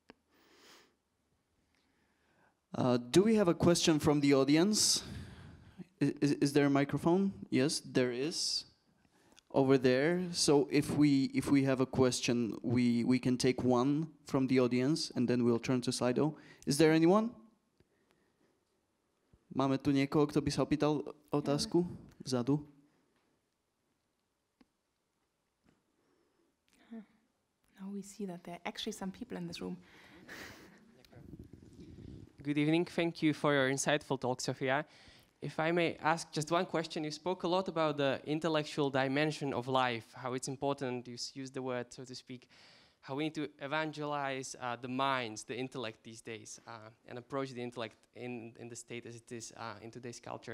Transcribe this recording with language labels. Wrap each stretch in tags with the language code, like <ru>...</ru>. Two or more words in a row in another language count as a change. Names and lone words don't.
<en>Do we have a question from the audience? Is there a microphone? Yes, there is. Over there. So if we have a question, we can take one from the audience and then we'll turn to Slido. Is there anyone?</en> <sk>Máme tu niekoho, kto by sa opýtal otázku? Vzadu.</sk> <en>Now we see that there are actually some people in this room. Good evening. Thank you for your insightful talk, Sophia. If I may ask just one question, you spoke a lot about the intellectual dimension of life, how it's important, you used the word, so to speak, how we need to evangelize the minds, the intellect these days, and approach the intellect in the state as it is in today's culture.</en>